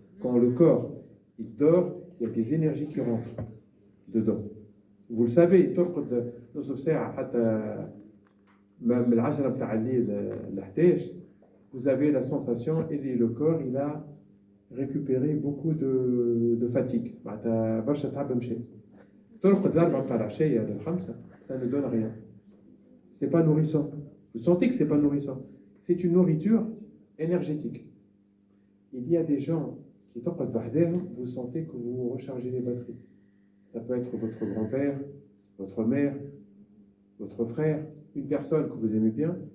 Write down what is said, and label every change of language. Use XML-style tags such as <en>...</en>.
<fr>Quand le corps il dort, il y a des énergies qui rentrent dedans. Vous le savez,</fr> <ar>ترقد نصف ساعة حتى من العشرة بتاع الليل ل 11,</ar> <fr>vous avez la sensation et le corps il a récupéré beaucoup de fatigue.</fr> <ar>معناتها برشا تعب مشى. ترقد الأربعة بتاع العشية للخمسة,</ar> <fr>ça ne donne rien. C'est pas nourrissant. Vous sentez que c'est pas nourrissant. C'est une nourriture énergétique. Il y a des gens qui</fr> <ar>تقعد بحداهم,</ar> <fr>vous sentez que vous rechargez les batteries. Ça peut être votre grand-père, votre mère, votre frère, une personne que vous aimez bien.</fr>